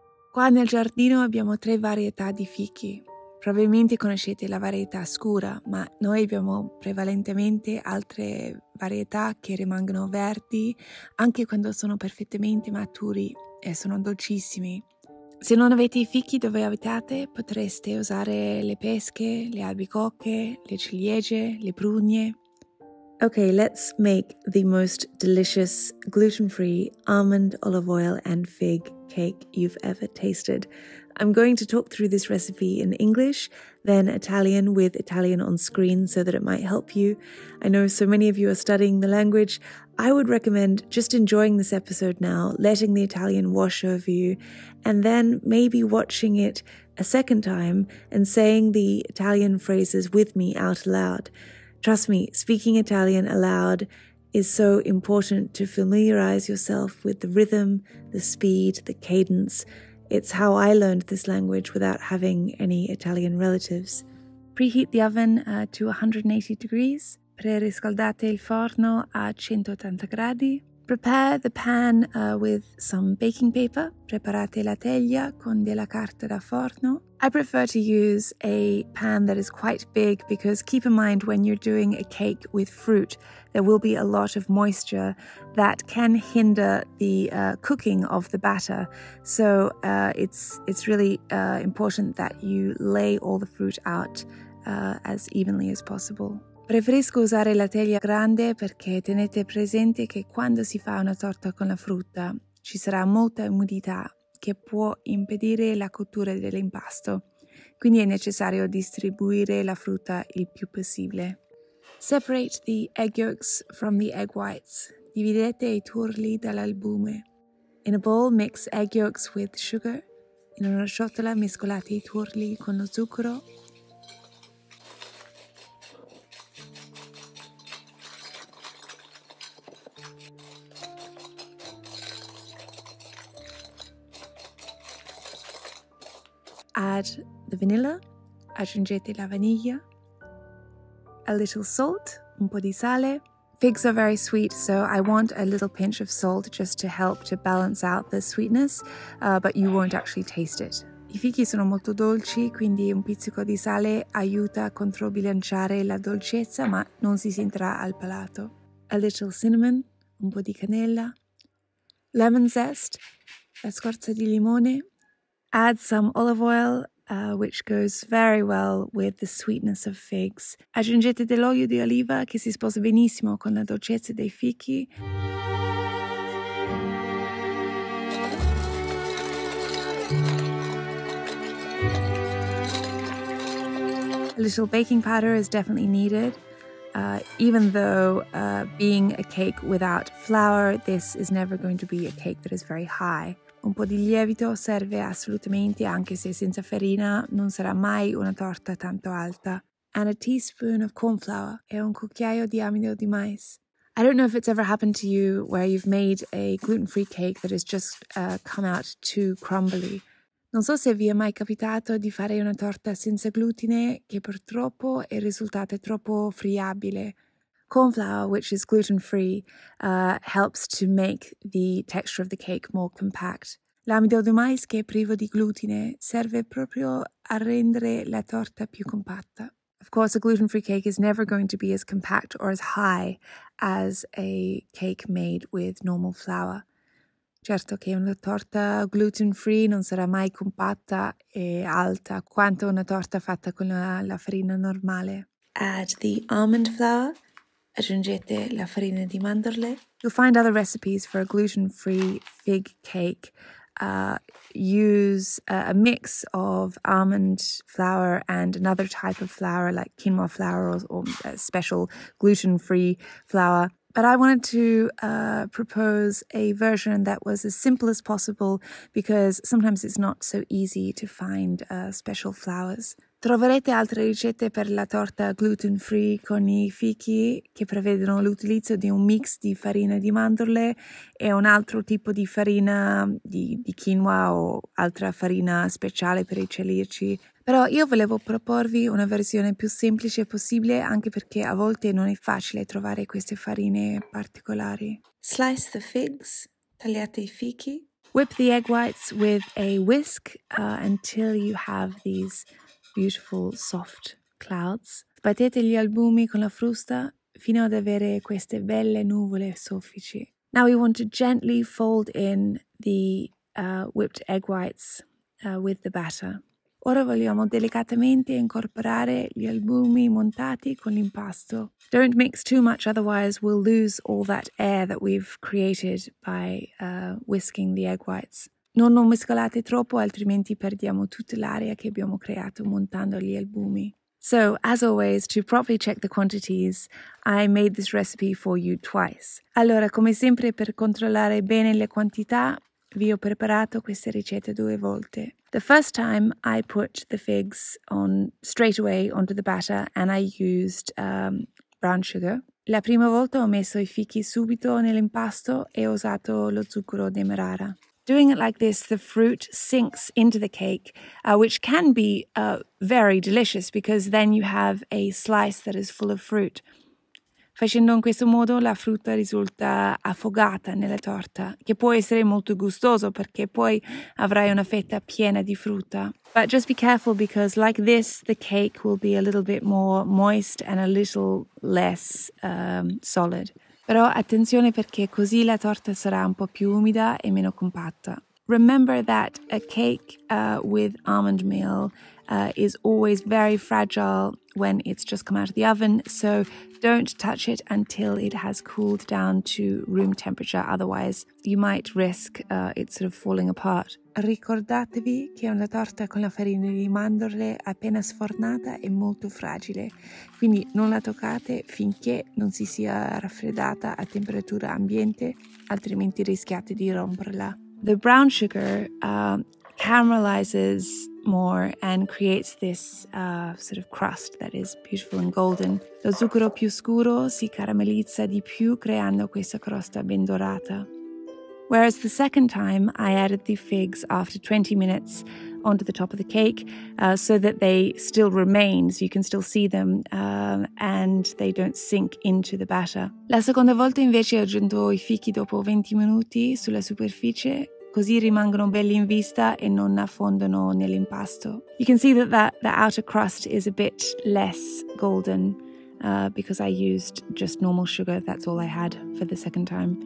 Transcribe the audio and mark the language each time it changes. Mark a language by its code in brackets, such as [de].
[it] Qua nel giardino abbiamo 3 varietà di fichi. Probabilmente conoscete la varietà scura, ma noi abbiamo prevalentemente altre varietà che rimangono verdi anche quando sono perfettamente maturi e sono dolcissimi. Se non avete i fichi dove abitate, potreste usare le pesche, le albicocche, le ciliegie, le prugne. [en] Okay, let's make the most delicious gluten-free almond, olive oil and fig cake you've ever tasted. I'm going to talk through this recipe in English, then Italian with Italian on screen so that it might help you. I know so many of you are studying the language. I would recommend just enjoying this episode now, letting the Italian wash over you, and then maybe watching it a second time and saying the Italian phrases with me out loud. Trust me, speaking Italian aloud is so important to familiarize yourself with the rhythm, the speed, the cadence. It's how I learned this language without having any Italian relatives. Preheat the oven to 180 degrees. [it] Preriscaldate il forno a 180 gradi. [en] Prepare the pan with some baking paper. [it] Preparate la teglia con della carta da forno. [en] I prefer to use a pan that is quite big because keep in mind when you're doing a cake with fruit, there will be a lot of moisture that can hinder the cooking of the batter. So it's really important that you lay all the fruit out as evenly as possible. [it] Preferisco usare la teglia grande perché tenete presente che quando si fa una torta con la frutta ci sarà molta umidità che può impedire la cottura dell'impasto, quindi è necessario distribuire la frutta il più possibile. [en] Separate the egg yolks from the egg whites. [it] Dividete i tuorli dall'albume. [en] In a bowl, mix egg yolks with sugar. [it] In una ciotola mescolate i tuorli con lo zucchero. [en] Add the vanilla, [it] aggiungete la vaniglia, [en] a little salt, [it] un po' di sale, [en] Figs are very sweet, so I want a little pinch of salt just to help to balance out the sweetness, but you won't actually taste it. [it] I fichi sono molto dolci, quindi un pizzico di sale aiuta a controbilanciare la dolcezza, ma non si sentirà al palato. [en] A little cinnamon, [it] un po' di cannella, [en] lemon zest, [it] la scorza di limone. [en] Add some olive oil, which goes very well with the sweetness of figs. [it] Aggiungete dell'olio di oliva che si sposa benissimo con la dolcezza dei fichi. [en] A little baking powder is definitely needed. Even though being a cake without flour, this is never going to be a cake that is very high. [it] Un po' di lievito serve assolutamente, anche se senza farina non sarà mai una torta tanto alta. [en] And a teaspoon of corn flour [it] e un cucchiaio di amido di mais. [en] I don't know if it's ever happened to you where you've made a gluten-free cake that has just come out too crumbly. [it] Non so se vi è mai capitato di fare una torta senza glutine che purtroppo il risultato è troppo friabile. [en] Corn flour, which is gluten-free, helps to make the texture of the cake more compact. [it] L'amido di mais, che è privo di glutine, serve proprio a rendere la torta più compatta. [en] Of course, a gluten-free cake is never going to be as compact or as high as a cake made with normal flour. [it] Certo che una torta gluten-free non sarà mai compatta e alta quanto una torta fatta con la farina normale. [en] Add the almond flour. [it] Aggiungete la farina di mandorle. [en] You'll find other recipes for a gluten-free fig cake. Use a mix of almond flour and another type of flour like quinoa flour or a special gluten-free flour. But I wanted to propose a version that was as simple as possible because sometimes it's not so easy to find special flours. [it] Troverete altre ricette per la torta gluten-free con i fichi che prevedono l'utilizzo di un mix di farina di mandorle e un altro tipo di farina di quinoa o altra farina speciale per i celiaci. Però io volevo proporvi una versione più semplice possibile anche perché a volte non è facile trovare queste farine particolari. [en] Slice the figs, [it] tagliate i fichi. [en] Whip the egg whites with a whisk until you have these beautiful soft clouds. [it] Sbattete gli albumi con la frusta fino ad avere queste belle nuvole soffici. [en] Now we want to gently fold in the whipped egg whites with the batter. [it] Ora vogliamo delicatamente incorporare gli albumi montati con l'impasto. [en] Don't mix too much, otherwise we'll lose all that air that we've created by whisking the egg whites. [it] Non mescolate troppo, altrimenti perdiamo tutta l'aria che abbiamo creato montando gli albumi. [en] So, as always, to properly check the quantities, I made this recipe for you twice. [it] Allora, come sempre, per controllare bene le quantità, vi ho preparato queste ricette 2 volte. [en] The first time I put the figs on straight away onto the batter and I used brown sugar. [it] La prima volta ho messo i fichi subito nell'impasto e ho usato lo zucchero demerara. [en] Doing it like this, the fruit sinks into the cake, which can be very delicious because then you have a slice that is full of fruit. [it] Facendo in questo modo la frutta risulta affogata nella torta, che può essere molto gustoso perché poi avrai una fetta piena di frutta. [en] But just be careful because like this, the cake will be a little bit more moist and a little less solid. [it] Però attenzione perché così la torta sarà un po' più umida e meno compatta. [en] Remember that a cake with almond meal is always very fragile when it's just come out of the oven, so don't touch it until it has cooled down to room temperature, otherwise you might risk it sort of falling apart. [it] Ricordatevi che una torta con la farina di mandorle appena sfornata è molto fragile, quindi non la toccate finché non si sia raffreddata a temperatura ambiente, altrimenti rischiate di romperla. [en] The brown sugar caramelizes more and creates this sort of crust that is beautiful and golden. [it] Lo zucchero più scuro si caramellizza di più creando questa crosta ben dorata. [en] Whereas the second time I added the figs after 20 minutes onto the top of the cake so that they still remain, so you can still see them and they don't sink into the batter. [it] La seconda volta invece ho aggiunto i fichi dopo 20 minuti sulla superficie, così rimangono belli in vista e non affondano nell'impasto. [en] You can see that the outer crust is a bit less golden because I used just normal sugar. That's all I had for the second time.